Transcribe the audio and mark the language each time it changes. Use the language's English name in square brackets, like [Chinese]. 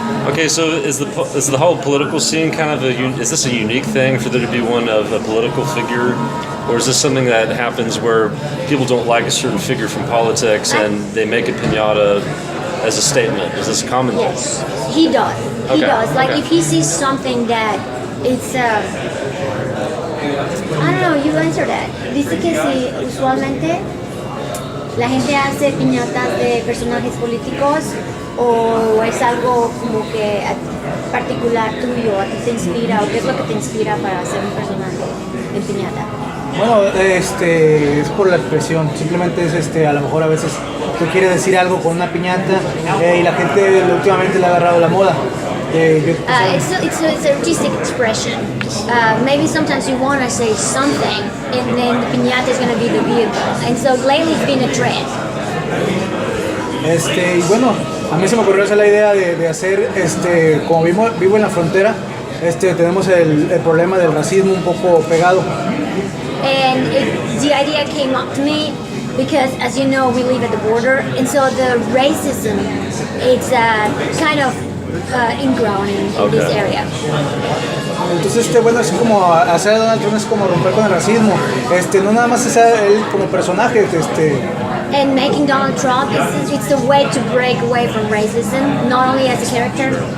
[English] Okay, so is the whole political scene kind of is this a unique thing for there to be one of a political figure, or is this something that happens where people don't like a certain figure from politics and they make a piñata as a statement? Is this common? Yes, he does. He does. Like if he sees something that it's I don't know. You answer that. [Spanish] Dice que si usualmente la gente hace piñatas de personajes políticos, o es algo como que particular tuyo, a ti te inspira, o qué es lo que te inspira para hacer un personaje en piñata. Bueno, es por la expresión, simplemente es a lo mejor a veces tú quieres decir algo con una piñata y la gente últimamente le ha agarrado la moda. [English] It's an artistic expression. Maybe sometimes you want to say something, and then the piñata is going to be the vehicle. And so lately it's been a trend. [Spanish] Y bueno, a mí se me ocurrió hacer la idea de hacer, como vivo en la frontera, tenemos el problema del racismo un poco pegado. [English] And the idea came up to me because, as you know, we live at the border, and so the racism, it's kind of ingrown in this area. [Spanish] Entonces, bueno, es como hacer a Donald Trump es como romper con el racismo. No nada más es él como personaje, [English] And making Donald Trump, it's a way to break away from racism, not only as a character.